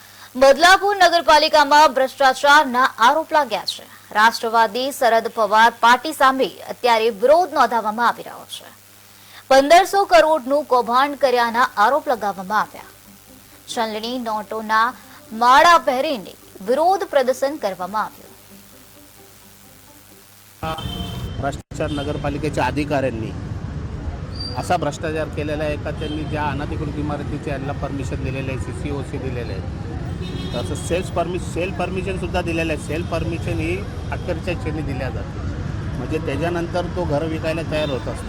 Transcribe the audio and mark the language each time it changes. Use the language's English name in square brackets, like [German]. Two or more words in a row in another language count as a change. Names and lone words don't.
[Gujarati] બદલાપુર નગરપાલિકામાં ભ્રષ્ટાચારના આરોપ લાગ્યા છે। રાષ્ટ્રવાદી શરદ પવાર પાર્ટી સામે અત્યારે વિરોધ નોંધાવવામાં આવી રહ્યો છે। 1500 કરોડનું કૌભાંડ કર્યાના આરોપ લગાવવામાં આવ્યા। ચલણી નોટોના માળા પહેરીને વિરોધ પ્રદર્શન કરવામાં આવ્યું। [Marathi] भ्रष्टाचार नगरपालिकेच्या अधिकाऱ्यांनी असा भ्रष्टाचार केलेला आहे का त्यांनी ज्या अनधिकृत इमारतीचे यांना परमिशन दिलेले आहे, CCOC दिलेले आहे, तसं [English] sale permissionसुद्धा [Marathi] दिलेलं आहे। [English] sale permission [Marathi] ही अखेरच्या क्षणी दिल्या जाते, म्हणजे त्याच्यानंतर तो घर विकायला तयार होत असतो।